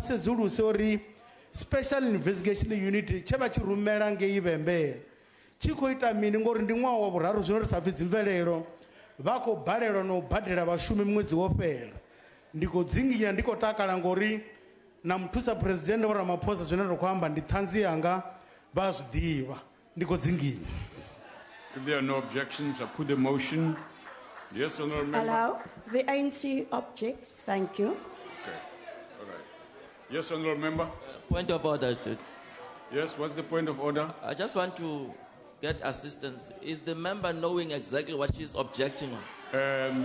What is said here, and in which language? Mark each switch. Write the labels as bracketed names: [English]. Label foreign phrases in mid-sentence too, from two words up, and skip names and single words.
[Venda] sedzuluse uri [English] special investigation unit [Venda] tshe vha tshi rumela ngei vhembele tshi khou ita mini ngori ndi ṅwaha wa vhuraru zwino ri sa pfhi dzimvelelo vha khou balelwa na u badela vhashumi ṅwedzi wo fhela ndi khou dzinginya ndi khou takala ngori na muthusa president Vho Ramaphosa zwine ri khou amba ndi ṱhanzi yanga vha zwi ḓivha ndi khou dzinginya. [English] If there are no objections, I put the motion. Yes, honourable member. Allow. The ANC objects. Thank you. Okay. All right. Yes, honourable member. Point of order. Yes, what's the point of order? I just want to get assistance. Is the member knowing exactly what she's objecting on?